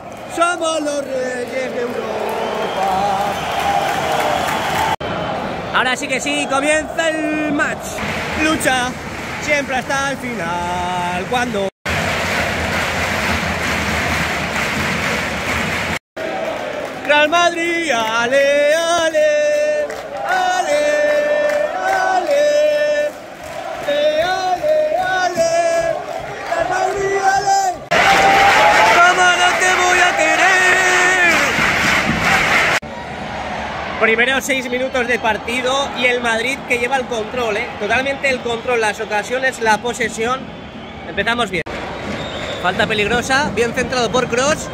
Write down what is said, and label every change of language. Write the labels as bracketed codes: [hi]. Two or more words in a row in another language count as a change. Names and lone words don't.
[es] Somos los reyes de Europa. Ahora sí que sí, comienza el match. Lucha siempre hasta el final. Cuando Real Madrid, ale, ale, ale, ale, ale, ale, Real Madrid, ale. ¿Cómo no te voy a querer? Primeros 6 minutos de partido y el Madrid que lleva el control, totalmente el control, las ocasiones, la posesión. Empezamos bien. Falta peligrosa, bien centrado por Kroos.